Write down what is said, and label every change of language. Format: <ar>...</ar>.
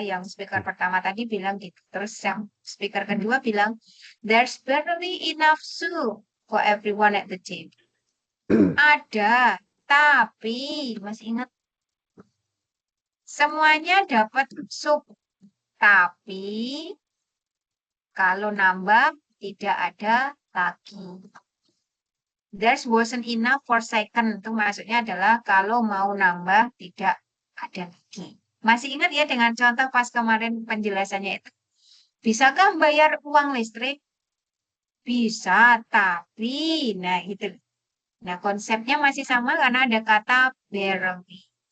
<id>Yang speaker pertama tadi bilang gitu. Terus yang speaker kedua bilang</id> <en>there's barely enough soup for everyone at the table.</en> <id>Ada, tapi masih ingat semuanya dapat sup. Tapi kalau nambah tidak ada lagi.</id> <en>There wasn't enough for second.</en> <id>Itu maksudnya adalah kalau mau nambah tidak ada lagi. Masih ingat ya dengan contoh pas kemarin penjelasannya itu? Bisakah bayar uang listrik? Bisa, tapi nah itu. Nah, konsepnya masih sama karena ada kata barely.</id>